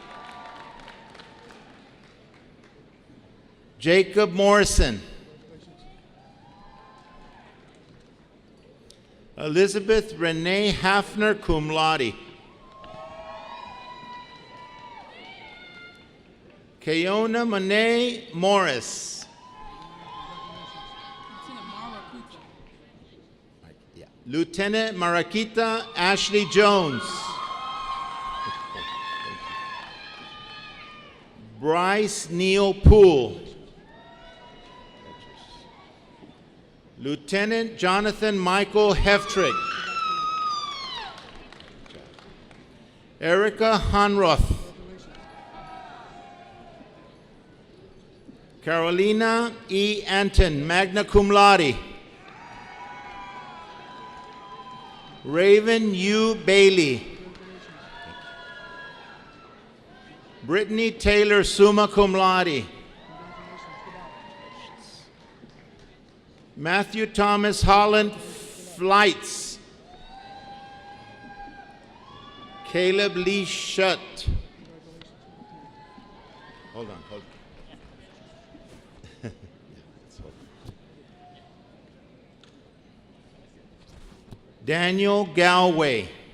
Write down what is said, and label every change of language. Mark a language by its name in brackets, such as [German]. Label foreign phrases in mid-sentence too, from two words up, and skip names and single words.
[English] Jacob Morrison. Elizabeth Renee Hafner, [Latin] cum laude. [English] Keona Monet Morris. Lieutenant Marakita Ashley Jones. Bryce Neal Poole. Lieutenant Jonathan Michael Heftrig. Erica Honroth. Carolina E. Anton, [Latin] magna cum laude. [English] Raven U. Bailey. Brittany Taylor, [Latin] summa cum laude. [English] Matthew Thomas Holland Flights. Caleb Lee Shutt. Hold on. Daniel Galway.